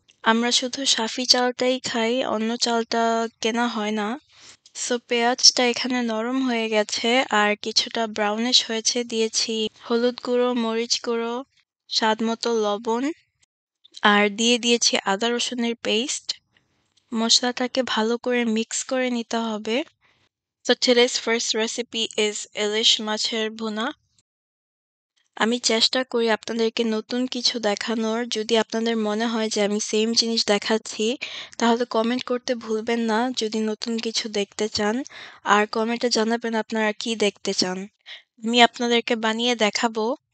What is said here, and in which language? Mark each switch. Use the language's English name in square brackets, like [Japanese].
[Bangla] আমরা শুধু সাফি চালটাই খাই, অন্য চালটা কেনা হয় না। সো পেঁয়াজটা এখানে নরম হয়ে গেছে আর কিছুটা ব্রাউনিশ হয়েছে। দিয়েছি হলুদ গুঁড়ো, মরিচ গুঁড়ো, স্বাদ মতো লবণ আর দিয়ে দিয়েছি আদা রসুনের পেস্ট। মশলাটাকে ভালো করে মিক্স করে নিতে হবে। [English] So today's first recipe is ilish মাছের ভুনা। [Bangla] আমি চেষ্টা করি আপনাদেরকে নতুন কিছু দেখানোর। যদি আপনাদের মনে হয় যে আমি সেম জিনিস দেখাচ্ছি, তাহলে কমেন্ট করতে ভুলবেন না যদি নতুন কিছু দেখতে চান। আর কমেন্টে জানাবেন আপনারা কি দেখতে চান। আমি আপনাদেরকে বানিয়ে দেখাবো।